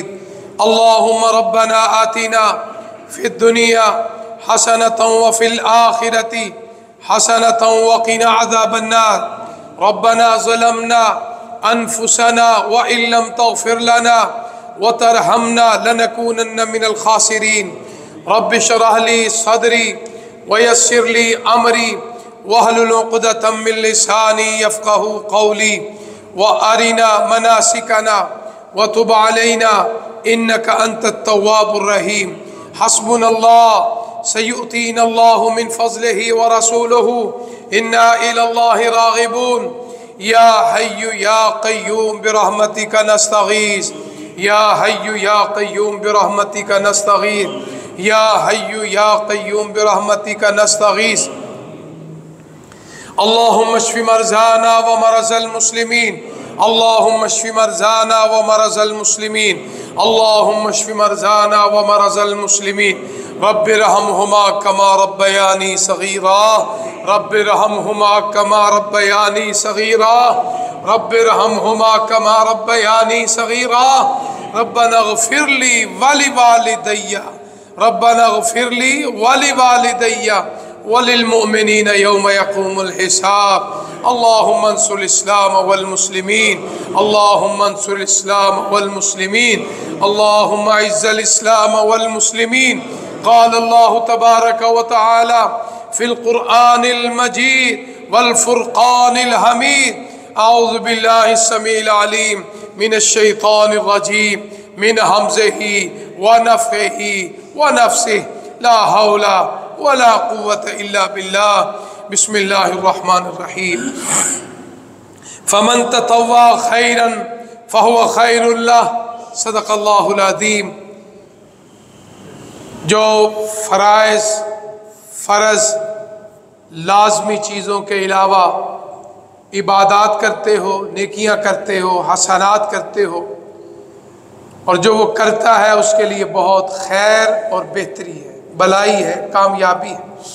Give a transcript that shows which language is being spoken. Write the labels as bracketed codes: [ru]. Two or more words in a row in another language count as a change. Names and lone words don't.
[ar] اللهم ربنا آتنا في الدنيا حسنة وفي الآخرة حسنة وقنا عذاب النار. ربنا ظلمنا أنفسنا وإن لم تغفر لنا وترحمنا لنكونن من الخاسرين. رب اشرح لي صدري ويسر لي أمري واحلل عقدة من لساني يفقهوا قولي وأرنا مناسكنا وتب علينا إنك أنت التواب الرحيم. حسبنا الله سيؤتينا الله من فضله ورسوله إنا إلى الله راغبون. يا حي يا قيوم برحمتك نستغيث يا حي يا قيوم برحمتك نستغيث يا حي يا قيوم برحمتك نستغيث. اللهم اشف مرضانا ومرضى المسلمين اللهم اشف مرضانا ومرضى المسلمين اللهم اشف مرضانا ومرضى المسلمين. رب ارحمهما كما ربياني صغيرا رب ارحمهما كما ربياني صغيرا رب ارحمهما كما ربياني صغيرا. ربنا اغفر لي ولوالدي ربنا اغفر لي ولوالدي وللمؤمنين يوم يقوم الحساب. اللهم انصر الإسلام والمسلمين اللهم انصر الإسلام والمسلمين اللهم أعز الإسلام والمسلمين. قال الله تبارك وتعالى في القرآن المجيد والفرقان الحميد. أعوذ بالله السميع العليم من الشيطان الرجيم من همزه ونفخه ونفثه لا حول ولا قوة إلا بالله. بسم الله الرحمن الرحيم فمن تطوع خيرا فهو خير له. صدق الله العظيم. [ur] جو فرض لازمی چیزوں کے علاوہ عبادات کرتے ہو، نیکیاں کرتے ہو، حسنات کرتے ہو اور جو وہ کرتا ہے اس کے لیے بہت خیر اور بہتری ہے، بھلائی ہے، کامیابی ہے.